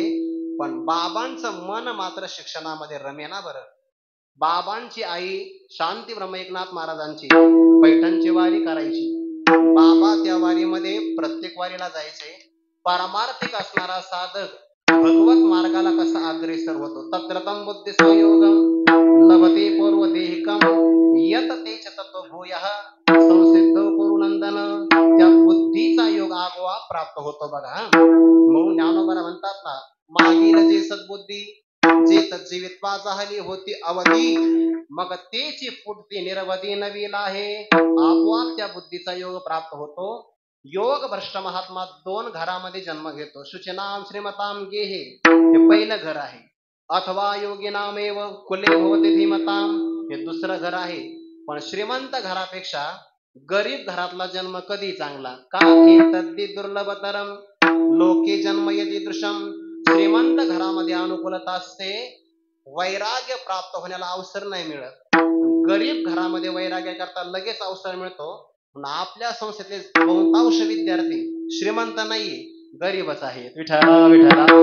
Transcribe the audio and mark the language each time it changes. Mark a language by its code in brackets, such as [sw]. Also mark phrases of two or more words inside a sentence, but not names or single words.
[mr] पण बाबांचं मन मात्र शिक्षणामध्ये रमेना बरं. बाबांची आई शांती ब्रह्म एकनाथ महाराजांची पैठणची वारी करायची. बाबा त्या वारीमध्ये प्रत्येक वारीला जायचे. पारमार्थिक असणारा साधक भगवत मार्गाला कसा अग्रेसर होतो. [sa] तत्रतम बुद्धी संयोगम लभते पूर्व देहिकम यत तेच तत्व भूयः संसिद्ध कुरुनंदन. [mr] त्या बुद्धीचा योग आगोआ प्राप्त होतो बघा. म्हणून ज्ञानोबा म्हणतात ना, मागील जे सद्बुद्धी जे तज्जीवित्वा झाली होती अवधी मग तेची फुटती निरवधी नवीन आहे. आपोआप त्या बुद्धीचा योग प्राप्त होतो. योग भ्रष्ट महात्मा 2 घरामध्ये जन्म घेतो. [sa] शुचिनाम श्रीमताम गेहे [mr] हे पहिलं घर आहे. [sa] अथवा योगिनामेव कुले भवती धीमताम [mr] हे दुसरं घर आहे. पण श्रीमंत घरापेक्षा गरीब घरातला जन्म कधी चांगला का? [sa] हे तद्दी दुर्लभतरम लोके जन्म यदीदृशम. [mr] श्रीमंत घरामध्ये अनुकूलता असते. वैराग्य प्राप्त होण्याला अवसर नाही मिळत. गरीब घरामध्ये वैराग्य करता लगेच अवसर मिळतो. आपल्या संस्थेतले बहुतांश विद्यार्थी श्रीमंत नाहीये, गरीबच आहेत. विठ्ठल विठ्ठल.